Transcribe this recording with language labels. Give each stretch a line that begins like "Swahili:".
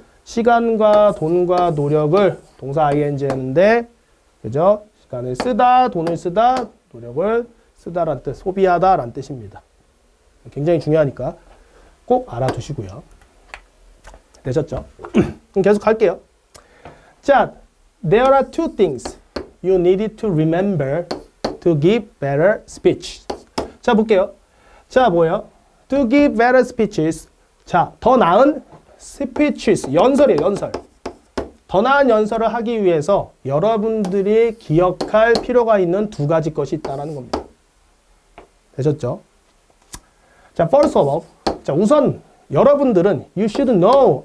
Korean: 시간과 돈과 노력을 동사 ing 했는데 그죠? 시간을 쓰다, 돈을 쓰다, 노력을 쓰다라는 뜻, 소비하다라는 뜻입니다. 굉장히 중요하니까 꼭 알아두시고요. 되셨죠? 그럼 계속 갈게요. 자,
English: there are two things. you needed to remember to give better speech.
Korean: 자, 볼게요. 자, 뭐예요?
English: To give better speeches.
Korean: 자, 더 나은 speeches. 연설이에요, 연설. 더 나은 연설을 하기 위해서 여러분들이 기억할 필요가 있는 두 가지 것이 있다는 겁니다. 되셨죠? 자,
English: first of all.
Korean: 자, 우선 여러분들은
English: you should know.